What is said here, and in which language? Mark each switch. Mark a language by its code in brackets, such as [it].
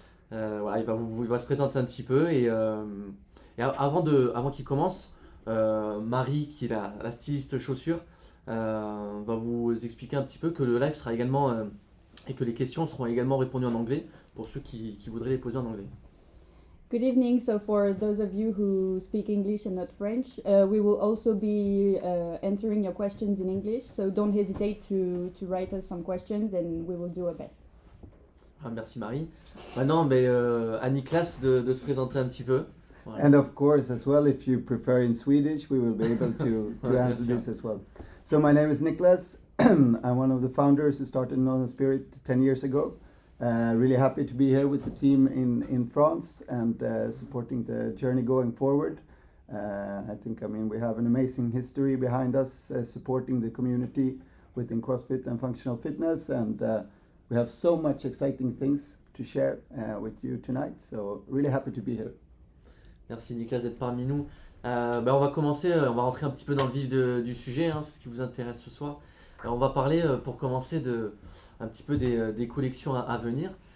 [fr] Voilà, il va se présenter un petit peu avant qu'il commence, Marie, qui est la styliste chaussures, va vous expliquer un petit peu que le live sera également et que les questions seront également répondues en anglais pour ceux qui voudraient les poser en anglais. [en] Good evening. So, for those of you who speak English and not French, we will also be answering your questions in English. So, don't hesitate to write us some questions and we will do our best. [fr] Ah, merci Marie. Maintenant, à Niklas de se présenter un petit peu. Voilà. [en] And of course, as well, if you prefer in Swedish, we will be able to answer this as well. So, my name is Niklas. I'm one of the founders who started Northern Spirit 10 years ago. Really happy to be here with the team in France and supporting the journey going forward. We have an amazing history behind us supporting the community within CrossFit and functional fitness, and we have so much exciting things to share with you tonight. So really happy to be here. [fr] Merci Niklas d'être parmi nous. On va commencer, on va rentrer un petit peu dans le vif du sujet, hein, c'est ce qui vous intéresse ce soir. On va parler pour commencer un petit peu des collections à venir.